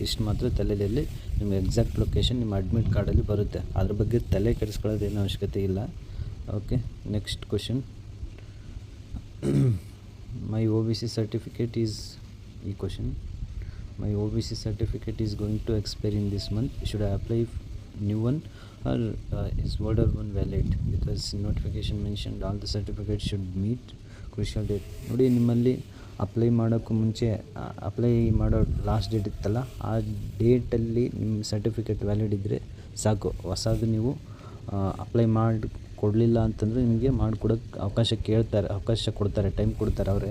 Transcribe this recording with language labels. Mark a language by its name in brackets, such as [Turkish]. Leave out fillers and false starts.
[Kannada] ಇಷ್ಟು ಮಾತ್ರ ತಲೆಯಲ್ಲಿ ನಿಮ್ಮ ಎಕ್ಸಾಕ್ಟ್ ಲೊಕೇಶನ್ ನಿಮ್ಮ ಅಡ್ಮಿಟ್ ಕಾರ್ಡಲ್ಲಿ ಬರುತ್ತೆ. ಅದ್ರ ಬಗ್ಗೆ ತಲೆ ಕೆಡಿಸ್ಕೊಳ್ಳೋದೇನೋ ಅವಶ್ಯಕತೆ ಇಲ್ಲ. Okay, [English] Next question. My OBC certificate is ಈ question. My OBC certificate is going to expire in this month. Should I apply new one or is older one valid? Because notification mentioned all the certificates should meet crucial date. [Kannada] ನೋಡಿ, ನಿಮ್ಮಲ್ಲಿ apply ಮಾಡೋಕ್ಕೂ ಮುಂಚೆ apply ಮಾಡೋ last date ಇತ್ತಲ್ಲ, ಆ ಡೇಟಲ್ಲಿ ನಿಮ್ಮ certificate valid ಇದ್ದರೆ ಸಾಕು. ಹೊಸದು ನೀವು ಅಪ್ಲೈ ಮಾಡಿ ಕೊಡಲಿಲ್ಲ ಅಂತಂದರೆ ನಿಮಗೆ ಮಾಡಿಕೊಡೋಕ್ಕೆ ಅವಕಾಶ ಕೊಡ್ತಾರೆ, ಟೈಮ್ ಕೊಡ್ತಾರೆ.